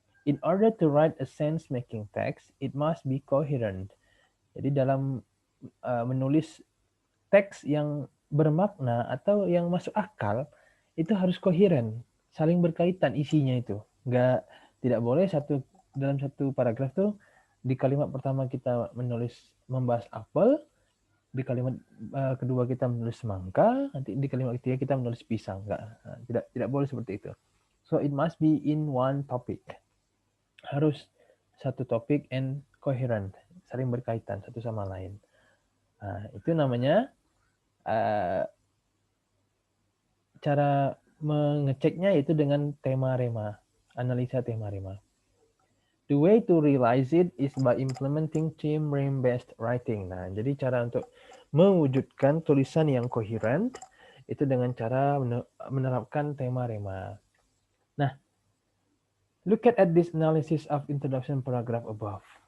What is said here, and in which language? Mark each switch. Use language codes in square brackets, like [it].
[en] In order to write a sense-making text, it must be coherent. [id] Jadi, dalam menulis teks yang bermakna atau yang masuk akal itu harus koheren, saling berkaitan isinya itu. Tidak boleh dalam satu paragraf tuh di kalimat pertama kita membahas apel, di kalimat kedua kita menulis semangka, nanti di kalimat ketiga kita menulis pisang. Tidak boleh seperti itu. [en] So it must be in one topic. [id] Harus satu topik [en] and coherent, [id] saling berkaitan satu sama lain. Nah, itu namanya cara mengeceknya itu dengan tema rema, analisa tema rema. [en] The way to realize it is by implementing theme rem based writing. [id] Nah, jadi cara untuk mewujudkan tulisan yang coherent itu dengan cara menerapkan tema rema. [en] Nah, look at this analysis of introduction paragraph above.